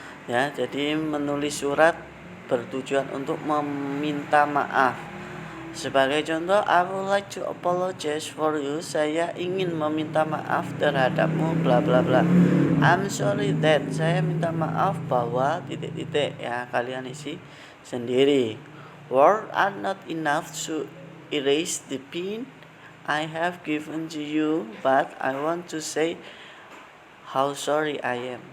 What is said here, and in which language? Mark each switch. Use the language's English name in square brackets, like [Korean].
[Indonesian] Ya, jadi menulis surat bertujuan untuk meminta maaf. Sebagai contoh, [English] I would like to apologize for you. [Indonesian] Saya ingin meminta maaf terhadapmu bla bla bla. [English] I'm sorry that. [Indonesian] Saya minta maaf bahwa titik-titik, ya, kalian isi sendiri. [English] Words are not enough to erase the pain I have given to you, but I want to say how sorry I am.